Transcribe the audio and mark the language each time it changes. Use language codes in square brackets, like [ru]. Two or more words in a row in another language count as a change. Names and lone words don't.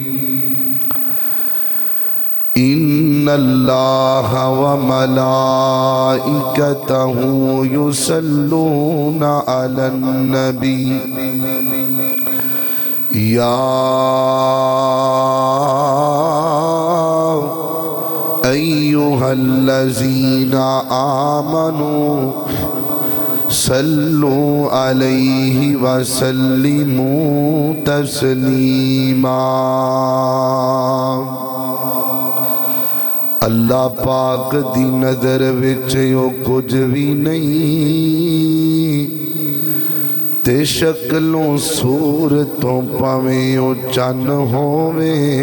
[ar] إن الله وملائكته يصلون على النبي يا أيها الذين آمنوا صلوا عليه وسلموا تسلیما۔ [pa] اللہ پاک دی نظر وچ او کچھ بھی نہیں، تے شکلوں صورتوں پاویں او چن ہووے،